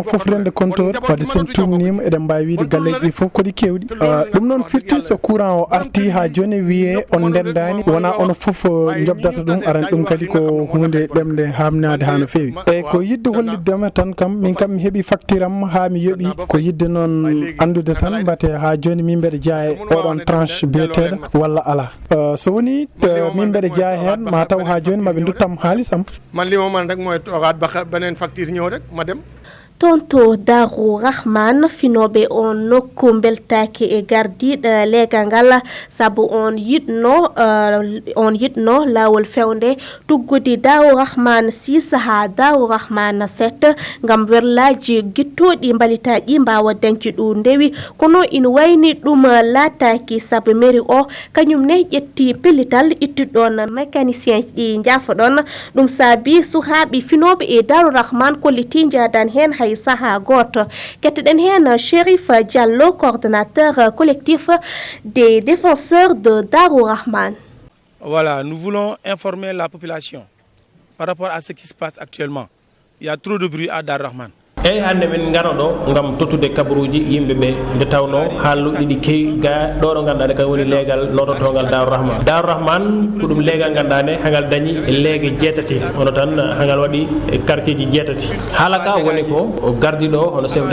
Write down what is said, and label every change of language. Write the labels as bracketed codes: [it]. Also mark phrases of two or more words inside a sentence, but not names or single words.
[ff] foof rende compteur wadde sen tumnima eɗen mbawi wiide galleji ɗi foof kodi kewɗi ɗum noon firti so courant o arti ha joni wiye on ndendani wona ono foof jobdata ɗum aran ɗum kadi ko hunde ɗemde hamnade ha no fewi e ko yidde holliddema tan kam min kam mi heeɓi facture am ha mi yoɓi ko yidde noon andude tan mbate ha joni min mbeɗa jeeya oɗon tranche biyeteɗo walla ala so woni min mbeɗa jeeya hen ma taw ha joni maɓe duttam haalisam [wo] man li ma man rek mooy toogaat ba beneen facture ñëw rek ma dem [ff] tonto Darou Rahman finoɓe on nokku beltaki e gardiɗo leegal ngal saabu on yitno lawol fewde tuggude Darou Rahman 6 ha Darou Rahman 7 ngam werlaji gittoɗi balitaji mbawa dañci ɗum ndewi kono ina wayni ɗum laataki saabu mairie o kañum ne ƴetti pellital ittuɗon mécanicien ɗi jaafoɗon ɗum saabi suhaaɓe finoɓe e Darou Rahman kolliti jadan hen hay saha goto ketteɗen hen Chérif Diallo [fr] coordonnateur collectif des défenseurs de Darou Rahman. Voilà, nous voulons informer la population par rapport à ce qui se passe actuellement. Il y a trop de bruit à Darou Rahman. [ff] eyyi hande min garoɗo gam tottude kabaruji yimɓeɓe nde tawno haalluɗi ɗi kewi ga ɗo ɗo ganduɗa kay woni leegal nototogal Darou Rahman. Darou Rahman ko ɗum leegal gandane hangal dañi leege jeetati hono tan hangal waɗi quartier ji jeetati haala ka woni ko gardiɗo hono [fr] chef de